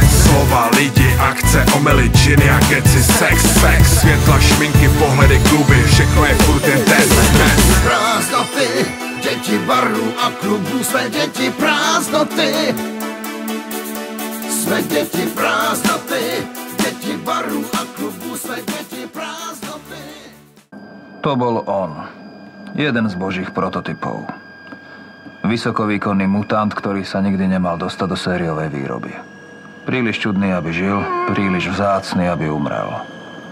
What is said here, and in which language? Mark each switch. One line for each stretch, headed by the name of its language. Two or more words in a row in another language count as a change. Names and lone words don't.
Czech: Slova, lidi, akce, omely, džiny a keci, sex, světla, šminky, pohledy, kluby, všechno je furt jen test, ne. Prázdnoty, děti barů a klubů, jsme děti prázdnoty. Jsme děti prázdnoty, děti barů a klubů, jsme děti prázdnoty.
Slovak: To bol on. Jeden z božích prototypov. Vysokovýkonný mutant, ktorý sa nikdy nemal dostať do sériovej výroby. Príliš čudný, aby žil, príliš vzácny, aby umrel.